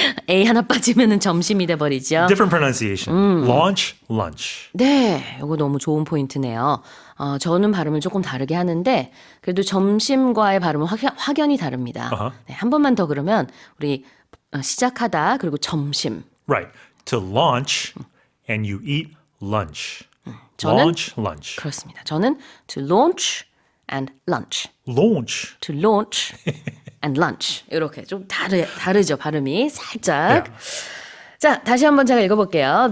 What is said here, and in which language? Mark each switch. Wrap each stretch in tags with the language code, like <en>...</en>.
<ko>A 하나 빠지면은 점심이 돼버리죠.</ko> <en>Different pronunciation. Launch, lunch.</en> <ko>네, 이거 너무 좋은 포인트네요. 저는 발음을 조금 다르게 하는데 그래도 점심과의 발음은 확연히 다릅니다. 네, 한 번만 더 그러면 우리 시작하다 그리고 점심.</ko> <en>Right. To launch and you eat lunch.</en> <ko>저는</ko> <en>Launch, lunch.</en> <ko>그렇습니다. 저는</ko> <en>to launch and lunch. Launch. To launch and lunch.</en> <ko>이렇게 좀 다르죠, 발음이 살짝.</ko> <en>Yeah.</en> <ko>자, 다시 한번 제가 읽어볼게요.</ko>